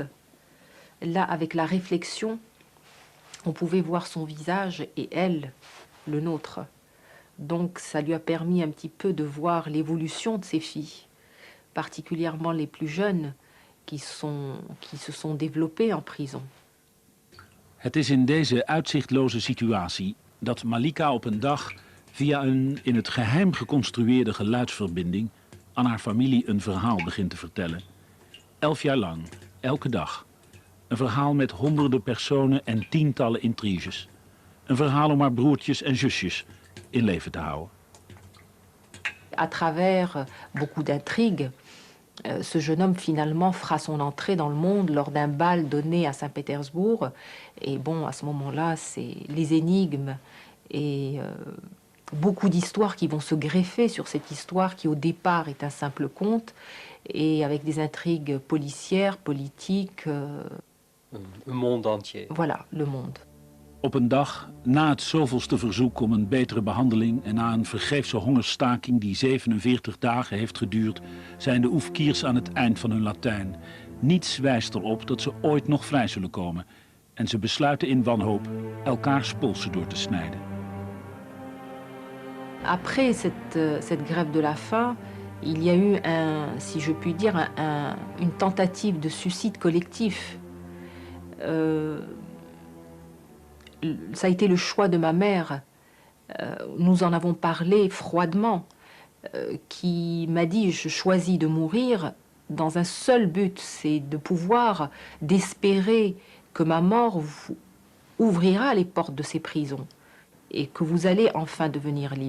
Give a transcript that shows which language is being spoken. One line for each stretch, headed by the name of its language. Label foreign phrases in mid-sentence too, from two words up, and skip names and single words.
French: Là, avec la réflexion, on pouvait voir son visage et elle, le nôtre. Donc ça lui a permis un petit peu de voir l'évolution de ses filles, particulièrement les plus jeunes qui se sont développées en prison.
Dutch: Het is in deze uitzichtloze situatie dat Malika op een dag via een in het geheim geconstrueerde geluidsverbinding aan haar familie een verhaal begint te vertellen. 11 jaar lang, elke dag. Een verhaal met honderden personen en tientallen intriges. Een verhaal om haar broertjes en zusjes in leven te houden.
French: À travers beaucoup d'intrigues, ce jeune homme finalement fera son entrée dans le monde lors d'un bal donné à Saint-Pétersbourg. Et bon, à ce moment-là, c'est les énigmes et beaucoup d'histoires qui vont se greffer sur cette histoire qui au départ est un simple conte et avec des intrigues policières, politiques. Een monde entier. Voilà, le monde.
Dutch: Op een dag, na het zoveelste verzoek om een betere behandeling en na een vergeefse hongerstaking die 47 dagen heeft geduurd, zijn de Oefkiers aan het eind van hun Latijn. Niets wijst erop dat ze ooit nog vrij zullen komen. En ze besluiten in wanhoop elkaars polsen door te snijden.
French: Après cette grève de la faim, il y a eu, si je puis dire, une tentative de suicide collectif. Ça a été le choix de ma mère. Nous en avons parlé froidement, qui m'a dit « je choisis de mourir dans un seul but, c'est de pouvoir, d'espérer que ma mort ouvrira les portes de ces prisons et que vous allez enfin devenir libre.